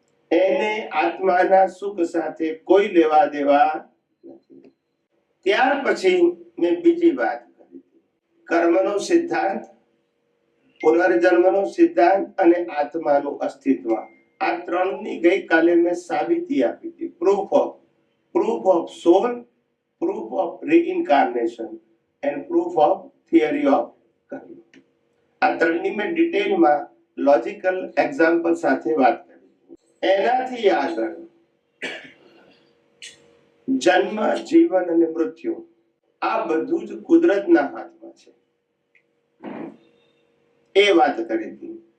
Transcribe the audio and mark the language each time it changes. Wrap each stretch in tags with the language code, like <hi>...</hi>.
<gu>એને આત્માના સુખ સાથે કોઈ લેવા દેવા નથી। ત્યાર પછી મેં બીજી વાત કરી, કર્મનો સિદ્ધાંત, પુનર્જન્મનો સિદ્ધાંત અને આત્માનું અસ્તિત્વ। આ ત્રણની ગઈકાલે મેં સાબિતી આપી હતી।</gu> <en>proof of soul, proof of reincarnation and proof of theory of karma।</en> <gu>આ ત્રણની મેં ડિટેલમાં લોજિકલ એક્ઝામ્પલ સાથે વાત કરી। એનાથી આગળ જન્મ, જીવન અને મૃત્યુ આ બધું જ કુદરતના હાથમાં છે એ વાત કરી હતી।</gu>